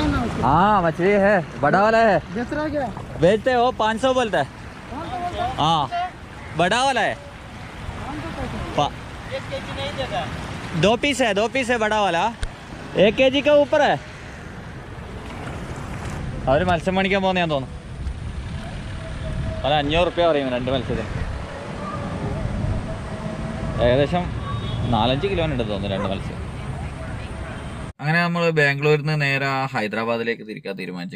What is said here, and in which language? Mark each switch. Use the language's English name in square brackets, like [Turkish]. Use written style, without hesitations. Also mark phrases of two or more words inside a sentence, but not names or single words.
[Hindi] हाँ मछली है, बड़ा वाला है। बेच रहा है क्या? बेचते हो 500 बोलता है। हाँ बड़ा वाला है। 1 kg नहीं देगा। 2 पीस है बड़ा वाला। 1 kg का ऊपर है। [Malayalam] അവർ മത്സ്യം മേടിക്കാൻ പോകുന്നതാന്ന് തോന്നുന്നു. അത് 500 റുപ്യ പറയും 2 മത്സ്യത്തിന്. ഏകദേശം 4-5 കിലോമീറ്റർ തോന്നുന്നു 2 മത്സ്യം. അങ്ങനെ നമ്മൾ ബാംഗ്ലൂരിൽ നിന്ന് നേരെ ഹൈദരാബാദിലേക്ക് തിരിക്കാൻ തീരുമാനിച്ചു.